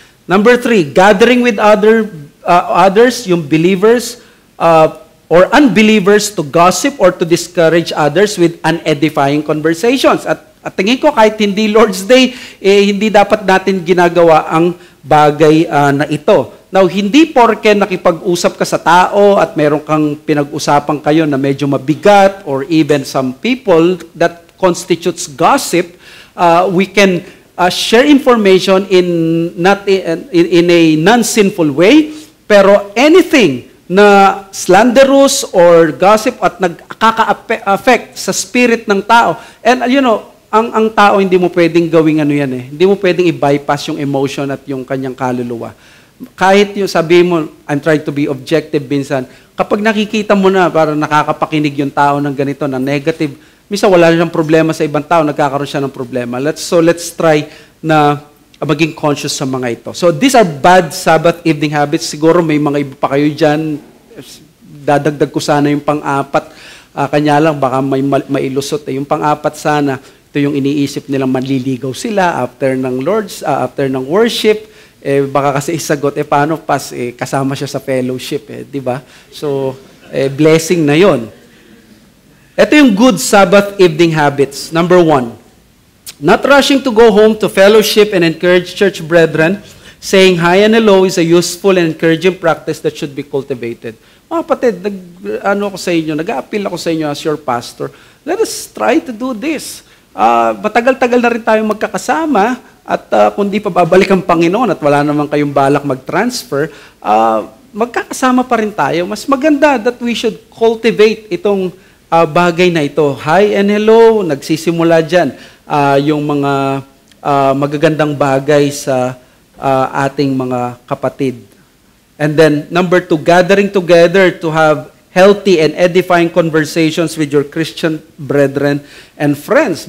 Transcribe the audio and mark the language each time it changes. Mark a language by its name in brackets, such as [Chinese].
[English] Number 3, gathering with others, yung believers or unbelievers, to gossip or to discourage others with unedifying conversations. [Filipino] At tingin ko kahit hindi Lord's Day, hindi dapat natin ginagawa ang bagay na ito. Now, hindi porke nakipag-usap ka sa tao at meron kang pinag-usapan kayo na medyo mabigat [English] or even some people that constitutes gossip, We can share information in a non-sinful way, pero anything na slanderous or gossip [Filipino] at nagkaka-affect sa spirit ng tao. And ang tao hindi mo pwedeng gawing yan eh. Hindi mo pwedeng i-bypass yung emotion at yung kanyang kaluluwa. Kahit yung sabi mo, [English] I'm trying to be objective [Filipino] minsan, kapag nakikita mo na parang nakakapakinig yung tao ng ganito, na negative, minsan wala siyang problema sa ibang tao, nagkakaroon siya ng problema. [English] Let's try [Filipino] na maging conscious sa mga ito. [English] So these are bad Sabbath evening habits. [Filipino] Siguro may mga iba pa kayo dyan. Dadagdag ko sana yung pang-apat. Kanya lang, baka may mailusot. Yung pang-apat sana, ito yung iniisip nilang manliligaw sila after ng worship. Baka kasi isagot, paano kasama siya sa fellowship, di ba? So, blessing na yon. Ito yung good Sabbath evening habits. [English] Number 1. Not rushing to go home to fellowship and encourage church brethren, saying hi and hello is a useful and encouraging practice that should be cultivated. [Filipino] Mga kapatid, nag-a-appeal ako sa inyo as your pastor. [English] Let us try to do this. [Filipino] Matagal-tagal na rin tayong magkakasama at kung di pa babalik ang Panginoon at wala naman kayong balak mag-transfer, magkakasama pa rin tayo. Mas maganda [English] that we should cultivate [Filipino] itong bagay na ito. [English] Hi and hello, [Filipino] nagsisimula dyan. Yung mga magagandang bagay sa ating mga kapatid. [English] And then, number 2, gathering together to have healthy and edifying conversations with your Christian brethren and friends.